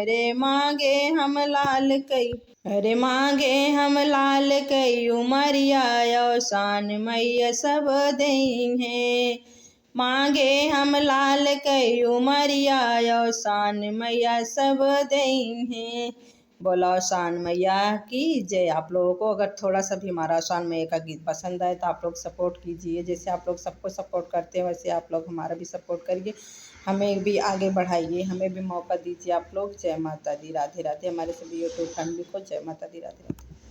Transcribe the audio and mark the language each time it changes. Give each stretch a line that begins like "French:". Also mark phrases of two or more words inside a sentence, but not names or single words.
Hindi: अरे मांगे हम लाल कई, अरे मांगे हम लाल कई उमरिया औसान मैया सब दई है। मांगे हम लाल कई उमरिया औसान मैया सब दई हैं। बोला औसान मैया की जय। आप लोगों को अगर थोड़ा सा भी हमारा औसान मैया का गीत पसंद आए तो आप लोग सपोर्ट कीजिए। जैसे आप लोग सबको सपोर्ट करते हैं वैसे आप लोग हमारा भी सपोर्ट करिए, हमें भी आगे बढ़ाइए, हमें भी मौका दीजिए आप लोग। जय माता दी, राधे राधे। हमारे सभी
English: YouTube family
Hindi: को जय माता दी, राधे राधे।